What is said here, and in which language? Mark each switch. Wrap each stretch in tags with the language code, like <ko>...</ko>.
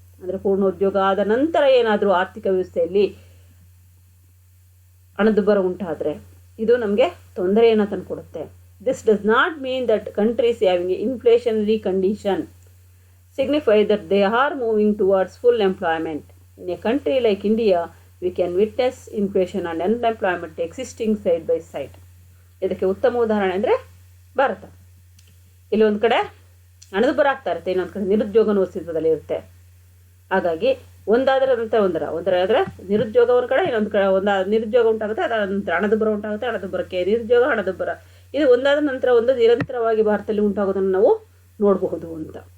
<kn>ಅಂದರೆ ಪೂರ್ಣೋದ್ಯೋಗ ಆದ ನಂತರ ಏನಾದರೂ ಆರ್ಥಿಕ ವ್ಯವಸ್ಥೆಯಲ್ಲಿ ಹಣದುಬ್ಬರ ಉಂಟಾದರೆ ಇದು ನಮಗೆ ತೊಂದರೆಯನ್ನು ತಂದುಕೊಡುತ್ತೆ.</kn> <en>This does not mean that countries having inflationary condition signify that they are moving towards full employment. In a country like India, we can witness inflation and unemployment existing side by side.</en> <kn>ಇದಕ್ಕೆ ಉತ್ತಮ ಉದಾಹರಣೆ ಅಂದರೆ ಭಾರತ. ಇಲ್ಲಿ ಒಂದು ಕಡೆ ಹಣದುಬ್ಬರ ಆಗ್ತಾ ಇರುತ್ತೆ, ಇನ್ನೊಂದು ಕಡೆ ನಿರುದ್ಯೋಗನೂ ಅಸ್ತಿತ್ವದಲ್ಲಿ ಇರುತ್ತೆ. ಹಾಗಾಗಿ ಒಂದಾದರ ನಂತರ ಆದರೆ ನಿರುದ್ಯೋಗ ಒಂದು ಕಡೆ, ಇನ್ನೊಂದು ಕಡೆ ನಿರುದ್ಯೋಗ ಉಂಟಾಗುತ್ತೆ, ಅದರ ನಂತರ ಹಣದುಬ್ಬರ ಉಂಟಾಗುತ್ತೆ, ಹಣದುಬ್ಬರಕ್ಕೆ ನಿರುದ್ಯೋಗ, ಹಣದುಬ್ಬರ, ಇದು ಒಂದಾದ ನಂತರ ಒಂದು ನಿರಂತರವಾಗಿ ಭಾರತದಲ್ಲಿ ಉಂಟಾಗೋದನ್ನು ನಾವು ನೋಡಬಹುದು ಅಂತ.</kn>